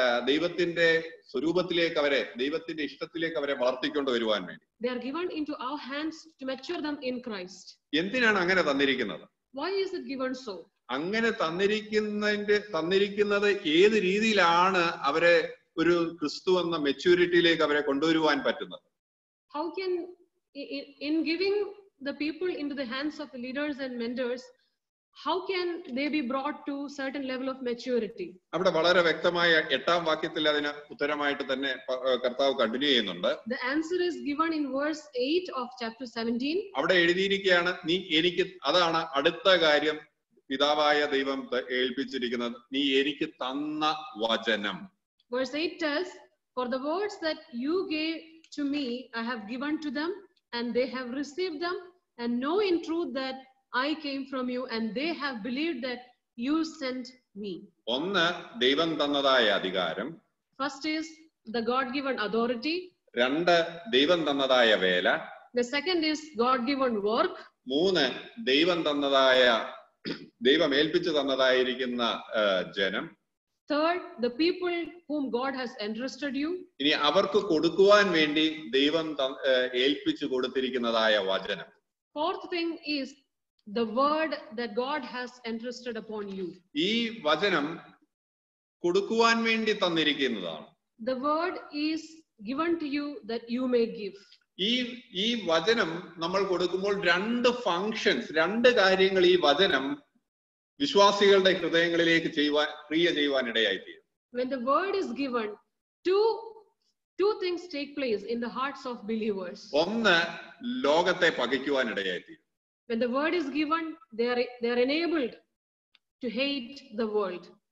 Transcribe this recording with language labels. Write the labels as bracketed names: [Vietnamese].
[Malayalam] ദൈവത്തിന്റെ സ്വരൂപത്തിലേക്ക് അവരെ, ദൈവത്തിന്റെ ഇഷ്ടത്തിലേക്ക് അവരെ വളർത്തിക്കൊണ്ട് വരുവാൻ വേണ്ടി. [English] They are given into our hands to mature them in Christ. [Malayalam] എന്തിനാണ് അങ്ങനെ തന്നിരിക്കുന്നത്? [English] Why is it given so? [Malayalam] അങ്ങനെ തന്നിരിക്കുന്നത് ഏത് രീതിയിലാണ് അവരെ ഒരു ക്രിസ്തു എന്ന മെച്യൂരിറ്റിയിലേക്ക് അവരെ കൊണ്ടുവരുവാൻ പറ്റുന്നത്? [English] How can, in giving the people into the hands of the leaders and mentors, how can they be brought to certain level of maturity? [Malayalam] അവിടെ വളരെ വ്യക്തമായ 8-ാം വാക്യത്തിൽ അതിന് ഉത്തരമായിട്ട് തന്നെ കർത്താവ് കണ്ടിന്യൂ ചെയ്യുന്നുണ്ട്. [English] The answer is given in verse 8 of chapter 17. [Malayalam] അവിടെ എഴുതിയിരിക്കുകയാണ്, അതാണ് അടുത്ത കാര്യം പിതാവായ ദൈവം ഏൽപ്പിച്ചിരിക്കുന്നത്, നീ എനിക്ക് തന്ന വചനം. [English] Verse 8 tells, "For the words that you gave to me, I have given to them, and they have received them, and know in truth that I came from you, and they have believed that you sent me." [Malayalam] ഒന്ന്, ദൈവം തന്നതായ അധികാരം. [English] First is the God-given authority. [Malayalam] രണ്ട്, ദൈവം തന്നതായ വേല. [English] The second is God-given work. [Malayalam] മൂന്ന്, ദൈവം തന്നതായ ദൈവം ഏൽപ്പിച്ചു തന്നതായിരിക്കുന്ന ജനം. [English] Third, the people whom God has entrusted you. [Malayalam] ഇനി അവർക്ക് കൊടുക്കുവാൻ വേണ്ടി ദൈവം ഏൽപ്പിച്ചു കൊടുത്തിരിക്കുന്നതായ വചനം. [English] Fourth thing is the word that God has entrusted upon you. [Malayalam] ഈ വചനം കൊടുക്കുവാൻ വേണ്ടി തന്നിരിക്കുന്നതാണ്. [English] The word is given to you that you may give. [Malayalam] ഈ വചനം നമ്മൾ കൊടുക്കുമ്പോൾ രണ്ട് ഫങ്ഷൻസ്, രണ്ട് കാര്യങ്ങൾ ഈ വചനം വിശ്വാസികളുടെ ഹൃദയങ്ങളിലേക്ക് ക്രിയ ചെയ്യുവാൻ ഇടയായിത്തീരും. [English] When the word is given, two things take place in the hearts of believers. [Malayalam] ഒന്ന്, ലോകത്തെ പകയ്ക്കുവാൻ ഇടയായിത്തീരും. [English] When the word is given, they are enabled to hate the world.